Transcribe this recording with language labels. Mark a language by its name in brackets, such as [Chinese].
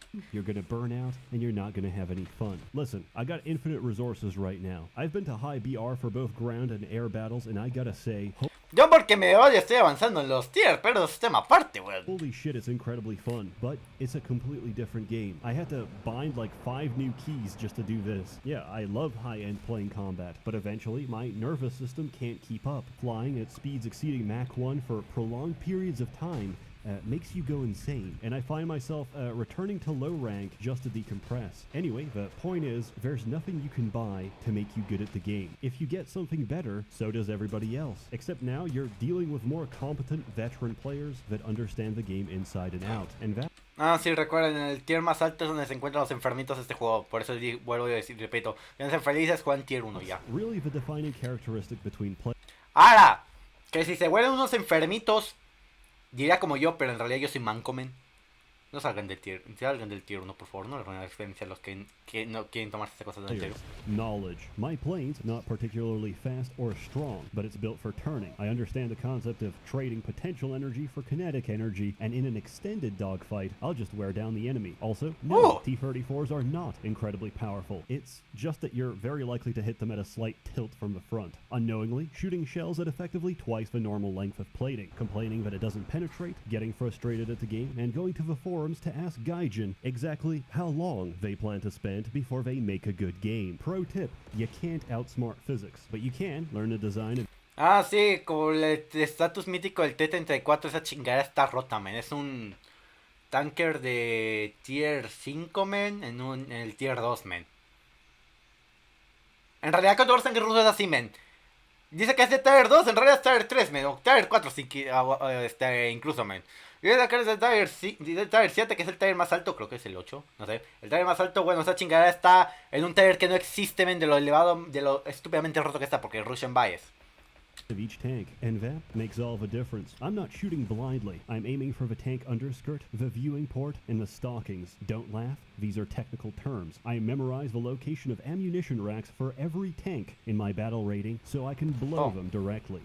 [English] You're gonna burn out, and you're not gonna have any fun. Listen, I got infinite resources right now. I've been to high BR for both ground and air battles, and I gotta say... [Spanish] Yo porque me odio estoy avanzando en los tiers, pero es tema aparte, weón. [English] Holy shit, it's incredibly fun, but it's a completely different game. I had to bind like 5 new keys just to do this. Yeah, I love high-end plane combat, but eventually my nervous system can't keep up. Flying at speeds exceeding Mach 1 for prolonged periods of time makes you go insane, and I find myself returning to low rank just to decompress. Anyway, the point is, there's nothing you can buy to make you good at the game. If you get something better, so does everybody else. Except now you're dealing with more competent veteran players that understand the game inside and out, and that... [Spanish] Ah, sí, recuerden, en el tier más alto es donde se encuentran los enfermitos de este juego. Por eso vuelvo a decir, repito, quédense felices, juegan tier 1 ya. [English] Really the defining characteristic between play... [Spanish] Ahora, que si se vuelven unos enfermitos, diría como yo, pero en realidad yo soy manco, men. No salgan del tier 1, por favor. No le arruinen la experiencia a los que no quieren tomarse estas cosas en serio. [English] Knowledge. My plane's not particularly fast or strong, but it's built for turning. I understand the concept of trading potential energy for kinetic energy, and in an extended dogfight, I'll just wear down the enemy. Also, no, T-34s are not incredibly powerful. It's just that you're very likely to hit them at a slight tilt from the front, unknowingly shooting shells at effectively twice the normal length of plating, complaining that it doesn't penetrate, getting frustrated at the game, and going to the forums to ask Gaijin exactly how long they plan to spend before they make a good game. Pro tip, you can't outsmart physics, but you can learn to design and... [Spanish] Ah, sí, como el estatus mítico del T-34, esa chingada está rota, men. Es un tanker de tier 5, men, en el tier 2, men. En realidad, cuando los tanques rusos es así, men. Dice que es de tier 2, en realidad es tier 3, men, o tier 4, incluso, men. Y voy a sacar el tier 7, que es el tier más alto, creo que es el 8, no sé. El tier más alto, bueno, esa chingada está en un tier que no existe, men, de lo elevado, de lo estúpidamente roto que está, porque es [English] Russian Bias. of each tank, and that makes all the difference. I'm not shooting blindly. I'm aiming for the tank underskirt, the viewing port, and the stockings. Don't laugh, these are technical terms. I memorize the location of ammunition racks for every tank in my battle rating so I can blow them directly.